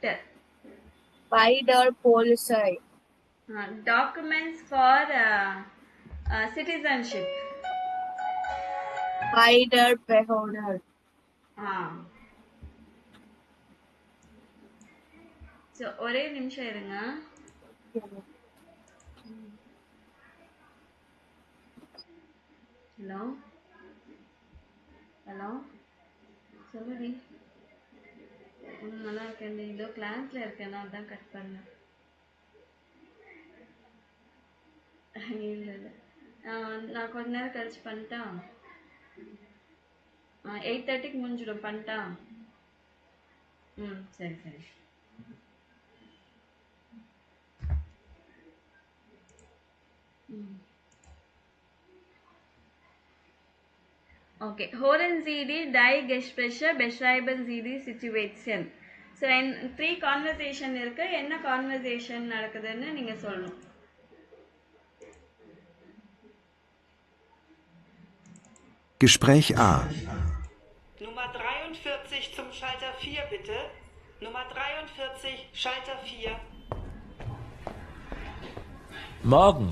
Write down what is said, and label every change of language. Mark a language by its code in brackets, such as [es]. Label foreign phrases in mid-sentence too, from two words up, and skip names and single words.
[en] By the police. Documents for citizenship. By the beholder. [ta] So ஒரே நிமிஷம் இருங்க. ஹலோ சொல்லுடி. நல்லா இருக்கேன். இதோ கிளாஸ்ல இருக்கேன், அதான் கட் பண்ணேன். இல்லை இல்லை, நான் கொஞ்ச நேரம் கழிச்சு பண்ணிட்டா. 8:30க்கு முடிஞ்சிடும், பண்ணிட்டா. சரி சரி. [de] Okay, hören Sie die Gespräche beschreiben Sie die Situation. [ta] So, 3 conversation இருக்கு. என்ன conversation நடக்குதுன்னு நீங்க சொல்லணும். [de] Gespräch A. Nummer 43 zum Schalter 4 bitte. Nummer 43, Schalter 4. Morgen.